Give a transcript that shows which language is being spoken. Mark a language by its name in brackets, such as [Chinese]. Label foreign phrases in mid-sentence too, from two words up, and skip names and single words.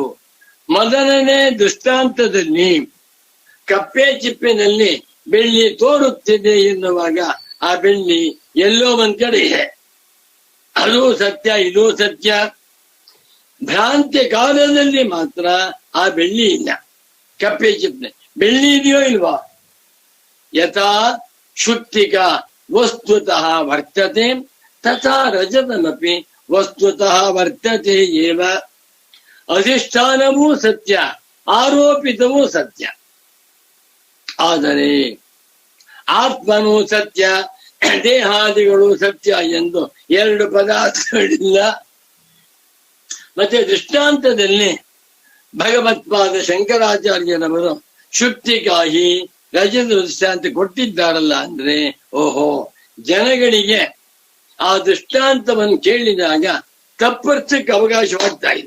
[Kannada] ಮೊದಲನೇ ದೃಷ್ಟಾಂತದಲ್ಲಿ ಕಪ್ಪೆ ಚಿಪ್ಪಿನಲ್ಲಿ ಬೆಳ್ಳಿ ತೋರುತ್ತಿದೆ ಎನ್ನುವಾಗ ಆ ಬೆಳ್ಳಿ ಎಲ್ಲೋ ಒಂದ್ ಕಡೆ ಇದೆ, ಅದು ಸತ್ಯ, ಇದು ಸತ್ಯ. ಭ್ರಾಂತಿ ಕಾಲದಲ್ಲಿ ಮಾತ್ರ ಆ ಬೆಳ್ಳಿ ಇಲ್ಲ. ಕಪ್ಪೆ ಚಿಪ್ಪೆ ಬೆಳ್ಳಿ ಇದೆಯೋ ಇಲ್ವಾ? [Sanskrit] ಯಥಾ ಶುಕ್ತಿಕ ವಸ್ತುತಃ ವರ್ತತೆ ತಥಾ ರಜತಮಪಿ ವಸ್ತುತಃ ವರ್ತತೆ ಏವ. [Kannada] ಅಧಿಷ್ಠಾನವೂ ಸತ್ಯ, ಆರೋಪಿತವೂ ಸತ್ಯ. ಆದರೆ ಆತ್ಮನೂ ಸತ್ಯ, ದೇಹಾದಿಗಳು ಸತ್ಯ ಎಂದು ಎರಡು ಪದಾರ್ಥಗಳಿಲ್ಲ. ಮತ್ತೆ ದೃಷ್ಟಾಂತದಲ್ಲಿ ಭಗವತ್ಪಾದ ಶಂಕರಾಚಾರ್ಯರವರು ಶುಕ್ತಿಕಾಹಿ ರಜತ ದೃಷ್ಟಾಂತ ಕೊಟ್ಟಿದ್ದಾರಲ್ಲ ಅಂದ್ರೆ, ಓಹೋ, ಜನಗಳಿಗೆ ಆ ದೃಷ್ಟಾಂತವನ್ನು ಕೇಳಿದಾಗ ತಪ್ಪರ್ಥಕ್ಕೆ ಅವಕಾಶವಾಗ್ತಾ ಇದೆ.